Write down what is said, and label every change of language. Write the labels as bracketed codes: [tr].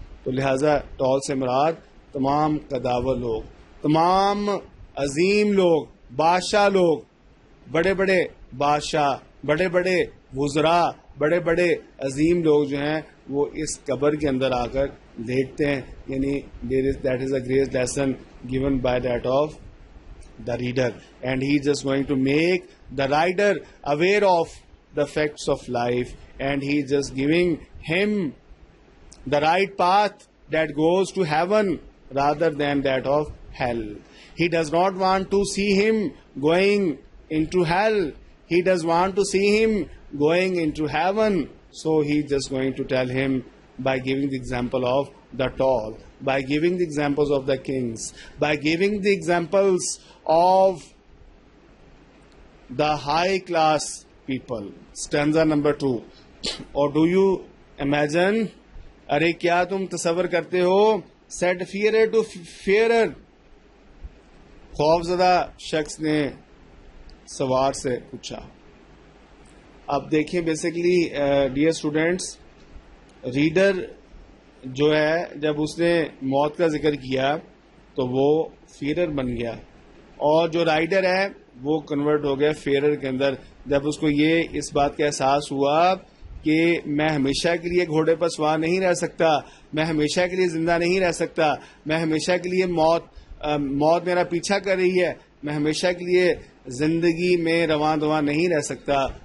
[ur] تو لہذا ٹال سے مراد تمام قداور لوگ، تمام عظیم لوگ، بادشاہ لوگ، بڑے بڑے بادشاہ، بڑے بڑے وزراء، بڑے بڑے عظیم لوگ جو ہیں وہ اس قبر کے اندر آ کر لیٹتے ہیں. [en] یعنی that is a great lesson given by that of the reader, and he is just going to make the rider aware of the facts of life, and he is just giving him the right path that goes to heaven rather than that of hell. He does not want to see him going into hell. He does want to see him going into heaven. So he just going to tell him by giving the example of the tall, by giving the examples of the kings, by giving the examples of the high class people. Stanza number 2. Or do you imagine, [ur] ارے کیا تم تصور کرتے ہو, [en] said fearer to fearer, [ur] خوف زدہ شخص نے سوار سے پوچھا. اب دیکھیں بیسیکلی [en] dear students, [ur] ریڈر جو ہے جب اس نے موت کا ذکر کیا تو وہ فیرر بن گیا, اور جو رائڈر ہے وہ کنورٹ ہو گیا فیرر کے اندر جب اس کو یہ اس بات کا احساس ہوا کہ میں ہمیشہ کے لیے گھوڑے پر سوار نہیں رہ سکتا, میں ہمیشہ کے لیے زندہ نہیں رہ سکتا, میں ہمیشہ کے لیے موت میرا پیچھا کر رہی ہے, میں ہمیشہ کے لیے زندگی میں رواں دواں نہیں رہ سکتا.